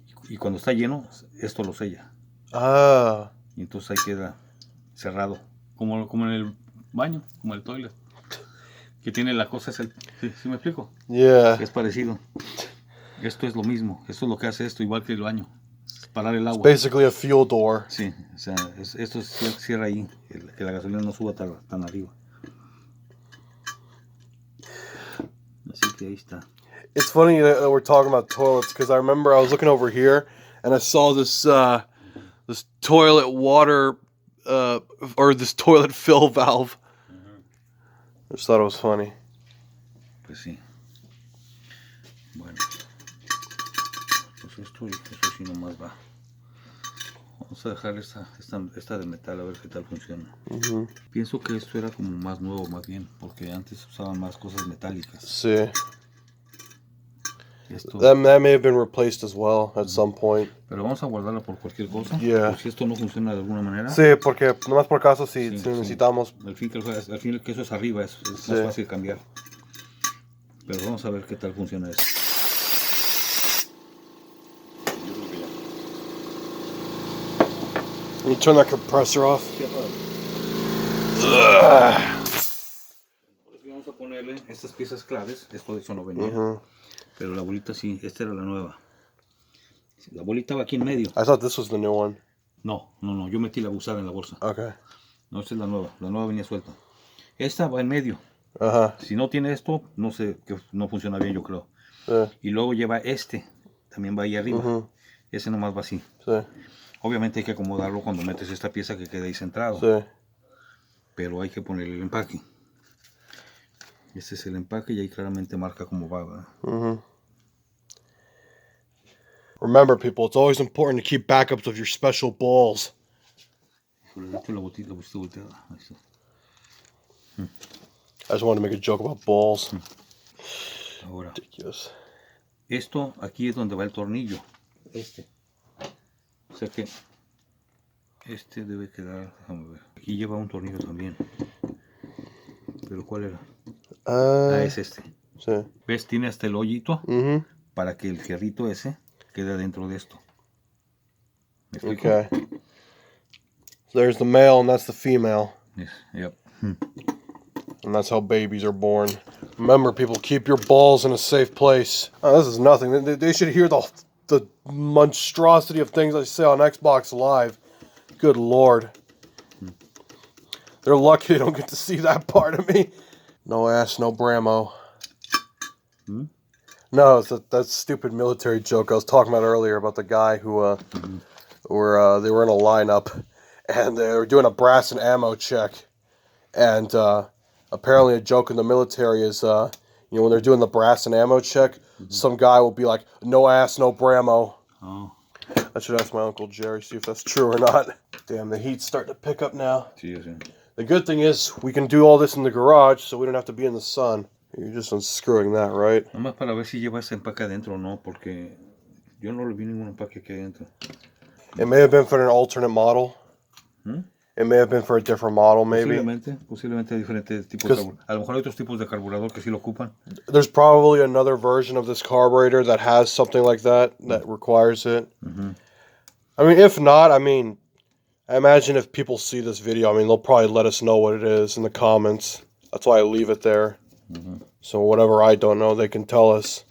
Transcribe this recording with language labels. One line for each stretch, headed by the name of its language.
Spanish: Y cuando está lleno, esto lo sella. Y entonces ahí queda cerrado. Como en el baño, como el toilet. Que tiene la cosa, ¿sí me explico?
English: Yeah.
Spanish: Es parecido. Esto es lo mismo. Esto es lo que hace esto, igual que el baño. Parar el agua.
English: It's basically a fuel door.
Spanish: Sí, o sea, esto cierra ahí, que la gasolina no suba tan arriba. Así que ahí está.
English: It's funny that we're talking about toilets because I remember I was looking over here and I saw this this toilet water or this toilet fill valve. I just thought it was funny.
Spanish: Pues sí. Bueno. Pues esto sí nomás va. Vamos a dejar esta de metal a ver qué tal funciona. Pienso que esto era como más nuevo, más bien, porque antes usaban más cosas metálicas. Sí. Esto,
English: that may have been replaced as well at some point.
Spanish: Pero vamos a guardarla por cualquier cosa.
English: Yeah.
Spanish: Por si esto no funciona de alguna manera. Sí, porque nomás por caso si necesitamos. Al fin que eso es arriba, es más fácil cambiar. Pero vamos a ver qué tal funciona esto.
English: Can you turn that compressor off?
Spanish: Vamos a ponerle estas piezas claves. Esto de hecho no venía. Pero la bolita sí, esta era la nueva. La bolita va aquí en medio.
English: I thought this was the new one.
Spanish: No, yo metí la usada en la bolsa.
English: Okay.
Spanish: No, esta es la nueva venía suelta. Esta va en medio. Si no tiene esto, no sé, que no funciona bien, yo creo. Y luego lleva también va ahí arriba. Ese nomás va así. Obviamente hay que acomodarlo cuando metes esta pieza que quede ahí centrado. Pero hay que ponerle el empaque. Este es el empaque y ahí claramente marca cómo va, ¿verdad?
English: Remember, people, it's always important to keep backups of your special balls.
Spanish: La botita volteada. Ahí está.
English: I just wanted to make a joke about balls.
Spanish: Ahora,
English: Ridiculous.
Spanish: esto aquí es donde va el tornillo. O sea que debe quedar, déjame ver. Aquí lleva un tornillo también. ¿Pero cuál era? Es este. Sí. ¿Ves? Tiene hasta el hoyito para que el fierrito ese quede dentro de esto. ¿Me explico?
English: Okay. So there's the male and that's the female. Yes. Yep. And that's how babies are born. Remember, people, keep your balls in a safe place. Oh, this is nothing. They should hear the the monstrosity of things I say on Xbox Live. Good lord. They're lucky they don't get to see that part of me. No ass, no Brammo. No, it's that stupid military joke I was talking about earlier about the guy who they were in a lineup and they were doing a brass and ammo check. And apparently a joke in the military is, when they're doing the brass and ammo check, some guy will be like, no ass, no Brammo. Oh. I should ask my Uncle Jerry, see if that's true or not. Damn, the heat's starting to pick up now. The good thing is, we can do all this in the garage, so we don't have to be in the sun. You're just unscrewing that, right?
Spanish: Nomás para ver si lleva ese empaque adentro o no, porque yo no le vi ningún empaque aquí adentro.
English: It may have been for an alternate model. It may have been for a different model, maybe.
Spanish: Posiblemente diferentes tipos de carburador. A lo mejor hay otros tipos de carburador que sí lo ocupan.
English: There's probably another version of this carburetor that has something like that requires it. I mean, if not, I imagine if people see this video, they'll probably let us know what it is in the comments. That's why I leave it there. So whatever I don't know, they can tell us.